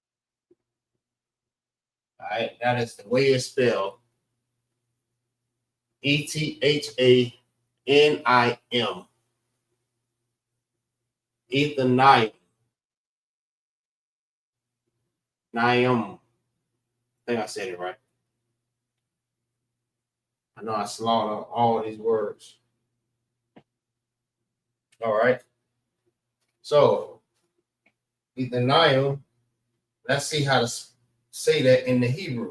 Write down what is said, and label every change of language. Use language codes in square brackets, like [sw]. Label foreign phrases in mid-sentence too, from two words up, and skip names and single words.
[en] All right, that is the way it's spelled. Ethanim. Ethanim. Niam. I think I said it right. I know I slaughtered all these words. All right. So, Ethanim, let's see how to say that in the Hebrew.